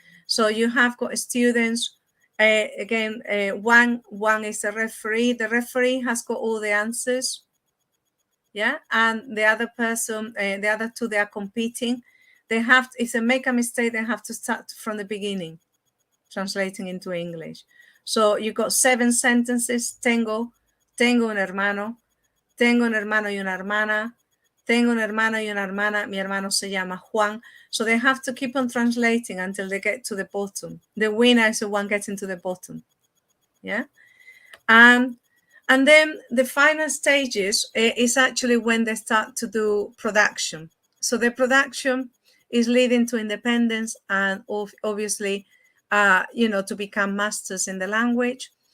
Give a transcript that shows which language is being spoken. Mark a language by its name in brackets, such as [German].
[English] So you have got students, again, one is a referee. The referee has got all the answers. Yeah, and the other person, the other two, they are competing. They have, if they make a mistake, they have to start from the beginning, translating into English. So you got 7 sentences. [Spanish] Tengo un hermano. Tengo un hermano y una hermana. Tengo un hermano y una hermana. Mi hermano se llama Juan. [English] So they have to keep on translating until they get to the bottom. The winner is the one getting to the bottom. Yeah. And then the final stages is actually when they start to do production. So the production is leading to independence and obviously, to become masters in the language.